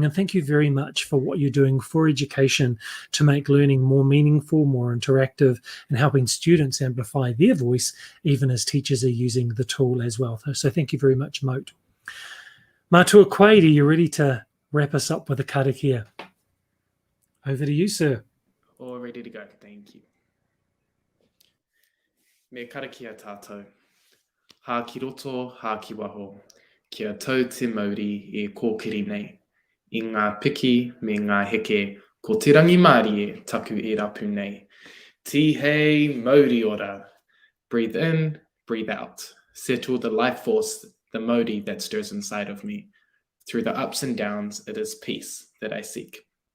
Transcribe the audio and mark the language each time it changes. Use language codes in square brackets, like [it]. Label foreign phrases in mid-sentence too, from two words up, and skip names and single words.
[en] And thank you very much for what you're doing for education to make learning more meaningful, more interactive, and helping students amplify their voice, even as teachers are using the tool as well. So thank you very much, Mote. [mi] Matua Quaid, [en] are you ready to wrap us up with a karakia? Over to you, sir. All ready to go. Thank you. [mi] Me karakia tātou. Hā ki roto, hā ki waho. Kia tau te mauri e kōkiri nei. I ngā piki me ngā heke, ko te rangi Māori e taku e rapu nei. Tihei mauri ora. [en] Breathe in, breathe out. Settle the life force, the Māori that stirs inside of me. Through the ups and downs, it is peace that I seek.